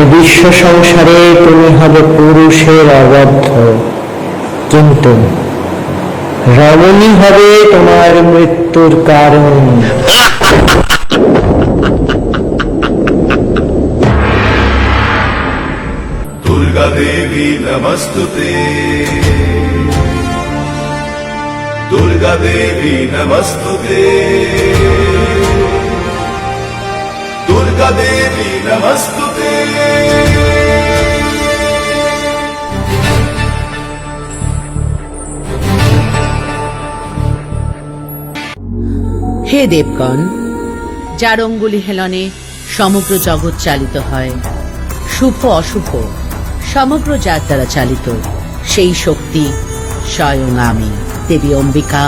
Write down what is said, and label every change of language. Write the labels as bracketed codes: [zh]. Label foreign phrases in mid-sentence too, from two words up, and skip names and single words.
[bn] বিশ্ব সংসারে তুমি হবে পুরুষের অবাধ্য, কিন্তু রমণী হবে তোমার মৃত্যুর কারণ। [sa] दुर्गा देवी नमस्तुते, दुर्गा देवी नमस्तुते, दुर्गा देवी नमस्तुते। [bn] হে দেবগণ, যার অঙ্গুলি হেলনে সমগ্র জগৎ চালিত হয়, শুভ অশুভ সমগ্র যার দ্বারা চালিত, সেই শক্তি স্বয়ং আমি দেবী অম্বিকা।